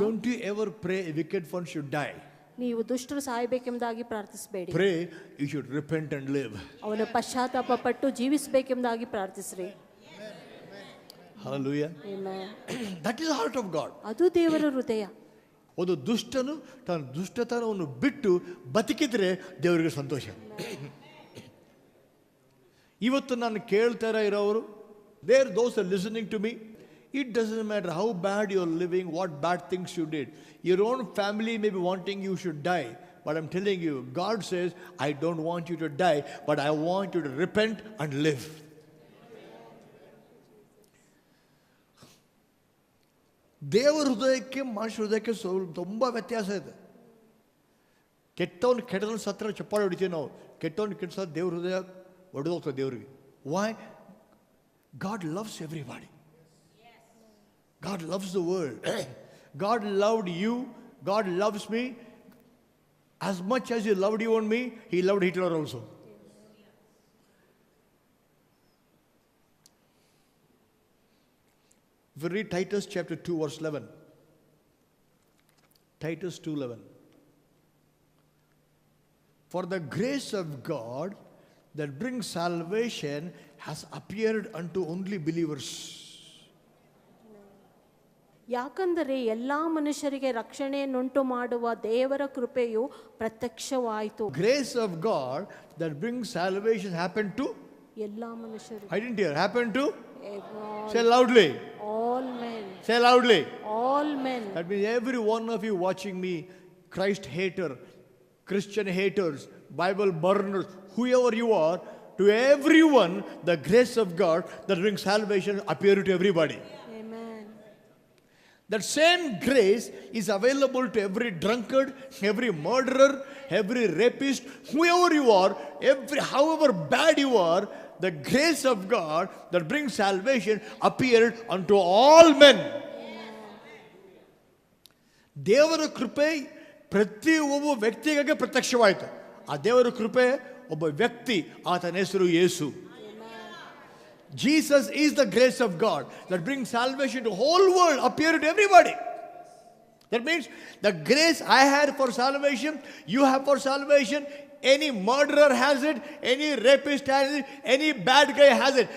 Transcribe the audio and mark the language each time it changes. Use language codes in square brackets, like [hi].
[en] don't you ever pray a wicked one should die. [kn] ನೀವು ದುಷ್ಟರು ಸಾಯಬೇಕೆಂಬುದಾಗಿ ಪ್ರಾರ್ಥಿಸಬೇಡಿ. [en] Pray you should repent and live. [kn] ಅವನು ಪಶ್ಚಾತ್ತಾಪ ಪಟ್ಟು ಜೀವಿಸಬೇಕೆಂಬುದಾಗಿ ಪ್ರಾರ್ಥಿಸ್ರಿ. [en] Hallelujah. Amen. That is the heart of God. [kn] ಅದು ದೇವರ ಹೃದಯ. ಒಂದು ದುಷ್ಟನು ತನ್ನ ದುಷ್ಟತನವನ್ನು ಬಿಟ್ಟು ಬದುಕಿದ್ರೆ ದೇವರಿಗೆ ಸಂತೋಷ. ಇವತ್ತು ನಾನು ಕೇಳ್ತಾರ ಇರೋರು, [en] there those are listening to me, it doesn't matter how bad you're living, what bad things you did, your own family may be wanting you should die, but I'm telling you, God says, I don't want you to die, but I want you to repent and live. [kn] ದೇವರ ಹೃದಯಕ್ಕೆ ಮನುಷ್ಯ ಹೃದಯಕ್ಕೆ ತುಂಬ ವ್ಯತ್ಯಾಸ ಇದೆ. ಕೆಟ್ಟವನು ಸತ್ರ ಚಪ್ಪಾಳೆ ಹೊಡಿತೀವಿ ನಾವು. ಕೆಟ್ಟವನು ಕೆಟ್ಟ ಸತ್ರ ದೇವ್ರ ಹೃದಯ ಹೊಡೆದೋಗ್ತದೆ ದೇವರಿಗೆ. [en] Why? God loves everybody. God loves the world. God loved you. God loves me. As much as he loved you and me, he loved Hitler also. If you read Titus chapter 2 verse 11. Titus 2:11. For the grace of God that brings salvation has appeared unto only believers. [kn] ಯಾಕಂದರೆ ಎಲ್ಲಾ ಮನುಷ್ಯರಿಗೆ ರಕ್ಷಣೆಯನ್ನುಂಟು ಮಾಡುವ ದೇವರ ಕೃಪೆಯು ಪ್ರತ್ಯಕ್ಷವಾಯಿತು. [en] Grace of God that brings salvation happened to [kn] ಎಲ್ಲಾ ಮನುಷ್ಯರು. [en] I didn't hear. Happened to? All, Say loudly. all men. Say loudly. All men. That means every one of you watching me, Christ hater, Christian haters, Bible burners, whoever you are, to everyone the grace of God that brings salvation appear to everybody. Amen. That same grace is available to every drunkard, every murderer, every rapist, whoever you are, however bad you are, the grace of God that brings salvation appeared unto all men. [kn] ದೇವರ ಕೃಪೆ ಪ್ರತಿ ಒಬ್ಬ ವ್ಯಕ್ತಿಗೆ ಪ್ರತ್ಯಕ್ಷವಾಯಿತು. ಆ ದೇವರ ಕೃಪೆ ಒಬ್ಬ ವ್ಯಕ್ತಿ, ಆತನ ಹೆಸರು ಯೇಸು. [en] Jesus is the grace of God that brings salvation to the whole world, appeared to everybody. That means the grace I had for salvation, you have for salvation. Any murderer has it, any rapist has it, any bad guy has it.